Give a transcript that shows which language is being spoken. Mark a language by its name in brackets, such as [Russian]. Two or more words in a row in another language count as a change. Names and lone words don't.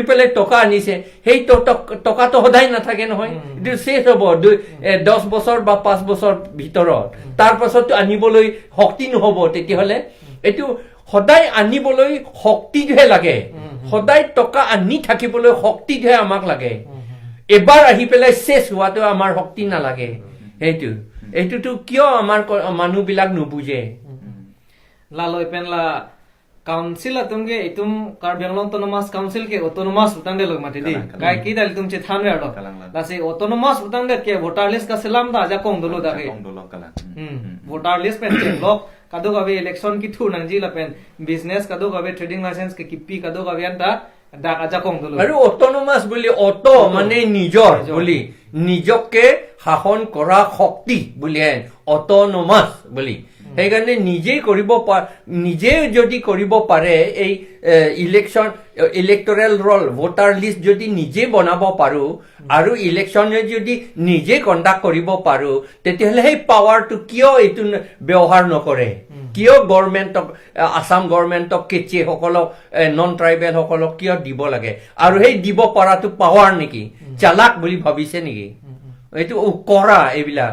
[Assamese] পেলাই টকা আনিছে সেই টকাটো সদায় নাথাকে নহয় এইটো শেষ হ'ব 10 বছৰ বা 5 বছৰ ভিতৰত তাৰ পাছতো আনিবলৈ শক্তি নহ'ব তেতিয়াহ'লে এইটো সদায় আনিবলৈ শক্তিহে লাগে সদায় টকা আনি থাকিবলৈ শক্তিহে আমাক লাগে এবাৰ আহি পেলাই শেষ হোৱাটো আমাৰ শক্তি নালাগে এইটোতো কিয় আমাৰ মানুহবিলাক নুবুজে [Karbi] লালৈ পেনলা council atumge itum Karbi Anglong autonomous council ke autonomous utang de log mate di gai ki dal tum che than re ado la se autonomous utang de ke [English] voter list [Karbi] ka selam da ja kong dolo da ke [English] voter list [Karbi] pen che log kadu gabe election ki thu nang ji la pen business kadu gabe [English] trading license [Karbi] ke kipi kadu gabe anta da aja kong dolo [Assamese] aru autonomous boli auto mane nijor boli নিজকে শাসন কৰা শক্তি বুলি autonomous বুলি সেইকাৰণে নিজেই কৰিব নিজে যদি কৰিব পাৰে এই [English] electoral roll voter list [Assamese] যদি নিজে বনাব পাৰো আৰু ইলেকশ্যনে যদি নিজে কণ্ডাক্ট কৰিব পাৰো তেতিয়াহলে সেই পাৱাৰটো কিয় এইটো ব্যৱহাৰ নকৰে কিয় গভৰ্ণমেণ্টক আসাম গভৰ্ণমেণ্টক কেচি সকলক [English] non tribal [Assamese] সকলক কিয় দিব লাগে আৰু সেই দিব পৰাটো পাৱাৰ নেকি চালাক বুলি ভাবিছে নেকি এইটো কৰা এইবিলাক